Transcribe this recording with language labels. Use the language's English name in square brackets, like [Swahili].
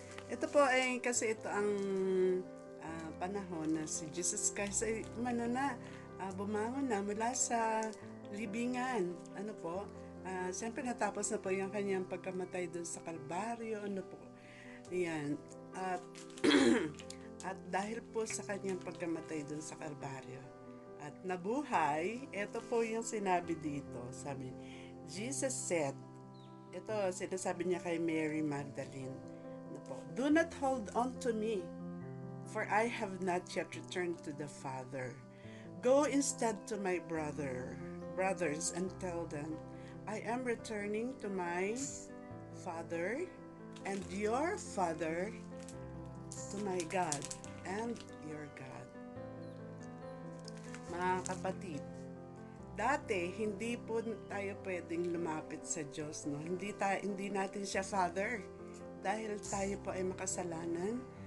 [Filipino] Ito po ay kasi ito ang panahon na si Jesus Christ ay bumangon na mula sa libingan. Siyempre natapos na po yung kanyang pagkamatay doon sa Kalbaryo. Yan. At, at dahil po sa kanyang pagkamatay doon sa Kalbaryo at nabuhay, ito po yung sinabi dito. [English] Sabi, Jesus said, [Filipino] ito sinasabi niya kay Mary Magdalene, [English] do not hold on to me, for I have not yet returned to the Father. Go instead to my brothers and tell them, I am returning to my Father and your Father, to my God and your God. [Filipino] Mga kapatid, dati hindi po tayo pwedeng lumapit sa Diyos, no? Hindi natin siya Father dahil tayo po ay makasalanan.